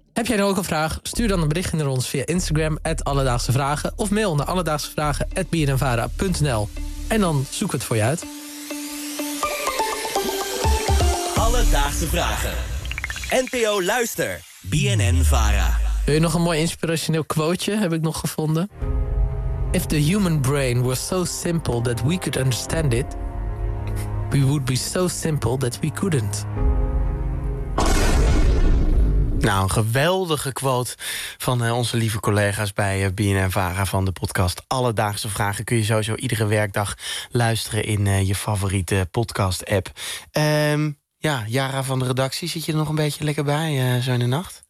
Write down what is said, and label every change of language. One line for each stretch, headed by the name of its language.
Dutch: Heb jij nou ook een vraag? Stuur dan een berichtje naar ons via Instagram @alledaagsevragen of mail naar alledaagsevragen@bnnvara.nl. En dan zoek het voor je uit. Alledaagse vragen. NPO Luister. BNN VARA. Wil je nog een mooi inspirationeel quoteje? Heb ik nog gevonden.
English: If the human brain was so simple that we could understand it, we would be so simple that we couldn't.
Dutch: Nou, een geweldige quote van onze lieve collega's bij BNN VARA van de podcast Alledaagse Vragen. Kun je sowieso iedere werkdag luisteren in je favoriete podcast-app. Ja, Yara van de redactie, zit je er nog een beetje lekker bij zo in de nacht?